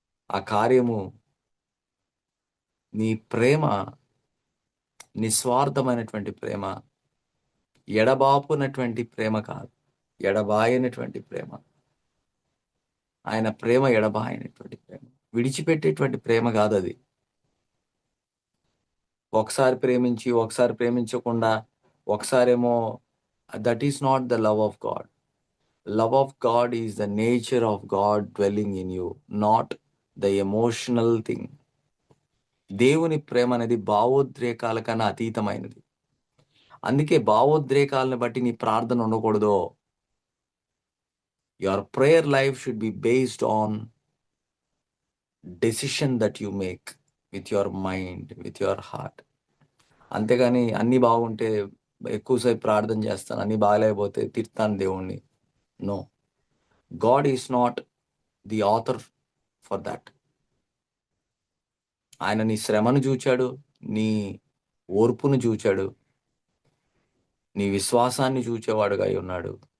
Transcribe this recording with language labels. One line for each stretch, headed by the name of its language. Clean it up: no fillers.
Telugu: ఆ కార్యము నీ ప్రేమ నిస్వార్థమైనటువంటి ప్రేమ, ఎడబాపునటువంటి ప్రేమ కాదు, ఎడబాయనటువంటి ప్రేమ. ఆయన ప్రేమ ఎడబాయనటువంటి ప్రేమ, విడిచిపెట్టేటువంటి ప్రేమ కాదు అది. ఒకసారి ప్రేమించి, ఒకసారి ప్రేమించకుండా, ఒకసారేమో,
English: That is not the love of God. Love of God is the nature of God dwelling in you, not the emotional thing.
Telugu: దేవుని ప్రేమ అనేది భావోద్రేకాల కన్నా అతీతమైనది. అందుకే భావోద్రేకాలను బట్టి నీ ప్రార్థన ఉండకూడదు.
English: Your prayer life should be based on decision that you make. With your mind, with your heart.
Telugu: అంతేగాని అన్నీ బాగుంటే ఎక్కువసేపు ప్రార్థన చేస్తాను, అన్నీ బాగలేకపోతే తిడతాను దేవుణ్ణి.
English: No, God is not the author for that.
Telugu: ఆయన నీ శ్రమను చూచాడు, నీ ఓర్పును చూచాడు, నీ విశ్వాసాన్ని చూచేవాడుగా అయి ఉన్నాడు.